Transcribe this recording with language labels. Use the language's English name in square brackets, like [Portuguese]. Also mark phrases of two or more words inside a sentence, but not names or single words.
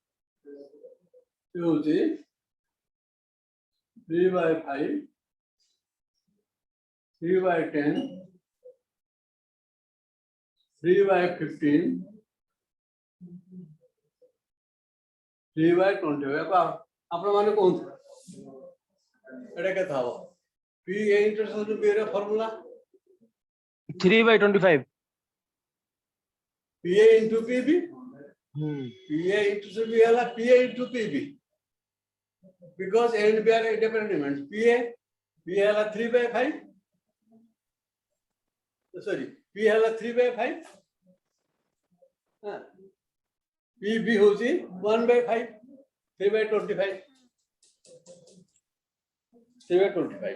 [English] 3/5, 3/10, 3/15, 3/20. [Odia] ଆପଣ ମାନେ କୁହନ୍ତୁ ଏଟା କେତେ ହବ [English] PA intersection B [Odia] ର ଫର୍ମୁଲା 3/25. [English] PA into PB. PA into B ହେଲା PA into PB. Because A and B are independent events. [Odia] PA ହେଲା 3/5. Sorry, P ହେଲା 3/5. PB होची 1/5. 3/25. 3/25.